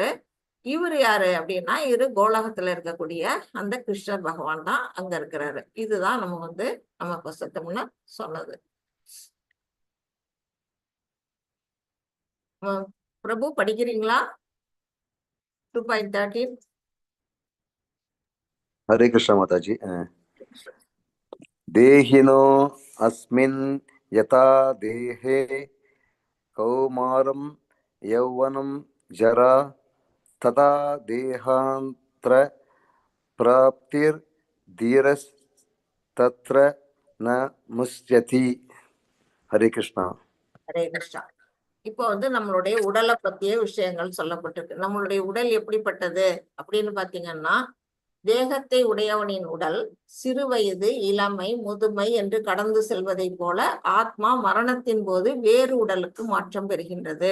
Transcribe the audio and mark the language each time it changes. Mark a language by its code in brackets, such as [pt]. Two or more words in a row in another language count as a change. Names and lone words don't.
[ta] இவர் யாரு அப்படின்னா இவரு கோலோகத்துல இருக்கக்கூடிய அந்த கிருஷ்ணர் பகவான் தான் அங்க இருக்கிறாரு. இதுதான் நம்ம வந்து நம்ம பசத்தம்னா சொன்னது. பிரபு படிக்கிறீங்களா? 2.13. [hi] हरे कृष्ण माताजी। [sa] देहिनो अस्मिन् यथा देहे कौमारं यौवनं जरा तथा देहान्तर प्राप्तिर्धीरस्तत्र न मुच्यति। [hi] हरे कृष्णा। [ta] ஹரே கிருஷ்ணா. இப்போ வந்து நம்மளுடைய உடலை பத்திய விஷயங்கள் சொல்லப்பட்டிருக்கு. நம்மளுடைய உடல் எப்படிப்பட்டது அப்படின்னு பாத்தீங்கன்னா, தேகத்தை உடையவனின் உடல் சிறு வயது, இளமை, முதுமை என்று கடந்து செல்வதை போல ஆத்மா மரணத்தின் போது வேறு உடலுக்கு மாற்றம் பெறுகின்றது.